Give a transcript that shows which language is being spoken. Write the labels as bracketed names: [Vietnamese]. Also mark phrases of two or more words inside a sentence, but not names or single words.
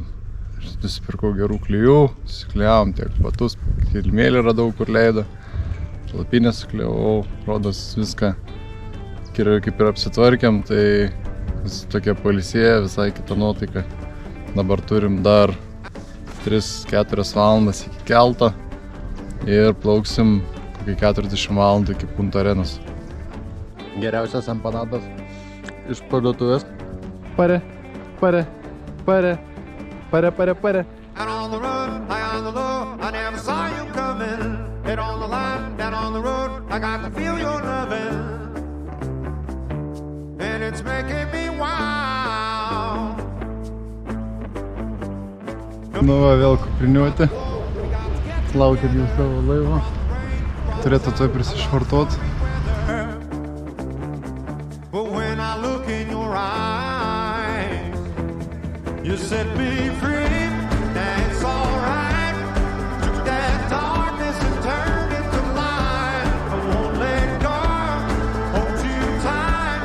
[Lithuanian] Nusipirkau gerų klijų, susiklijavom tiek batus, kilimėlį radau, kur leido, palapinę suklijavau, rodos viską kaip ir apsitvarkėm, tai tokia pailsėję, visai kita nuotaika. Dabar turim dar 3-4 valandas iki kelto ir plauksim kokį 40 valandų iki Punta Arenos. Geriausias empanadas iš parduotuvės. Pare. [English] Out on the run, high on the low, I never saw you coming. Head on the line, down on the road, I got to feel your loving. And it's making me wild. [Lithuanian] Nu va, vėl kupriniuoti. Laukiam jau savo laivo. Turėtų tuoj prisišvartuot. [English] But when I look in your eyes, you set me free, that's alright. Took that darkness and turned it to light. I won't let go, hold you tight.